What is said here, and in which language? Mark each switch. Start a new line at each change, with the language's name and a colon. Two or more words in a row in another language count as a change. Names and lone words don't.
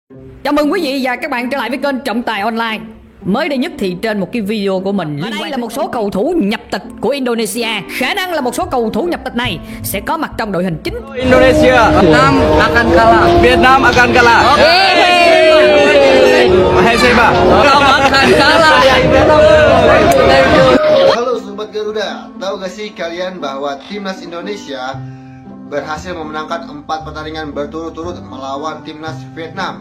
Vietnamese: Chào mừng quý vị và các bạn trở lại với kênh Trọng Tài Online. Mới đây nhất thì trên một cái video của mình liên quan là một số cầu thủ nhập tịch của Indonesia. Khả năng là một số cầu thủ nhập tịch này sẽ có mặt trong đội hình chính.
Indonesian: Indonesia, Vietnam akan kalah. Vietnam akan kalah. Mahasiswa, akan kalah. Halo Sobat Garuda, tahu gak sih kalian bahwa Timnas Indonesia berhasil memenangkan 4 pertandingan berturut-turut melawan Timnas Vietnam.